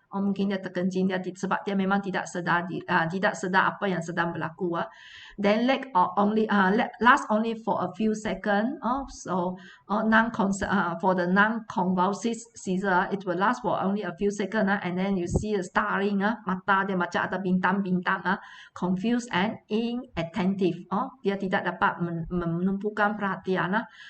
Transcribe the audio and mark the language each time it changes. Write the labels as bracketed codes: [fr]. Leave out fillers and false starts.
[ms] Mungkin dia terkencing sebab dia memang tidak sedar apa yang sedang berlaku. [en] Then last only for a few seconds. So for the non-convulsive seizure, it will last for only a few seconds, and then you see a staring, [ms] mata dia macam ada bintang-bintang, [en] confused and inattentive. [ms] Dia tidak dapat menumpukan perhatian.